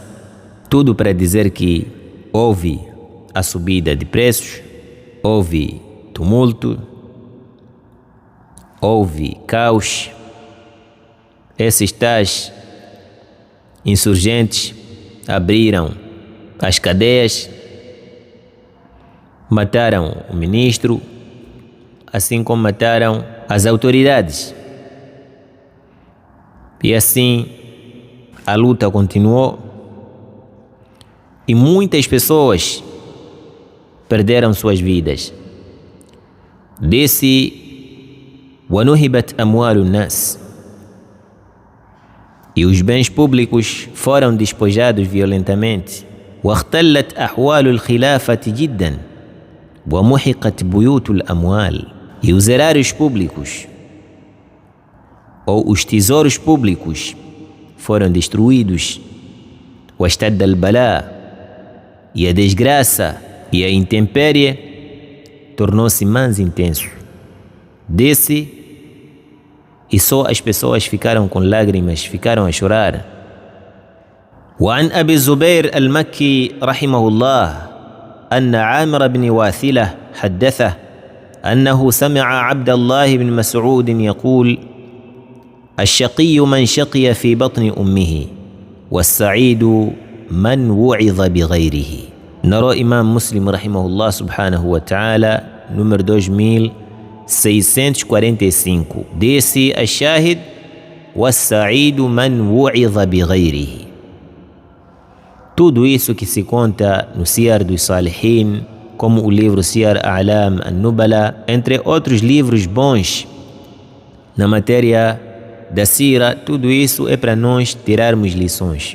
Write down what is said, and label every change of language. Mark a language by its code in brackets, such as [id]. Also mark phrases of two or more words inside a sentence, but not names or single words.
[pt] Tudo para dizer que houve a subida de preços, houve tumulto, houve caos. Esses tais insurgentes abriram as cadeias, mataram o ministro, assim como mataram as autoridades. E assim a luta continuou e muitas pessoas perderam suas vidas. Disse: [ar] وَنُهِبَتْ أَمْوَالُ النَّاسِ. [pt] E os bens públicos foram despojados violentamente. [ar] واختلت أحوال الخلافة جدا ومحقت بيوت الأموال. [pt] E os erários públicos ou os tesouros públicos foram destruídos. [ar] واشتد البلاء. [pt] E a desgraça e a intempérie tornou-se mais intenso. Desse, e só as pessoas ficaram com lágrimas, ficaram a chorar. [ar] وعن أبي الزبير المكي رحمه الله أن عامر بن واثلة حدثه أنه سمع عبد الله بن مسعود يقول: الشقي من شقي في بطن أمه والسعيد من وعظ بغيره. نرى إمام مسلم رحمه الله سبحانه وتعالى número 2645. desse الشاهد: والسعيد من وعظ بغيره. [pt] Tudo isso que se conta no Siyar dos Salihin, como o livro Siyar A'lam an-Nubala, entre outros livros bons na matéria da Sira, tudo isso é para nós tirarmos lições.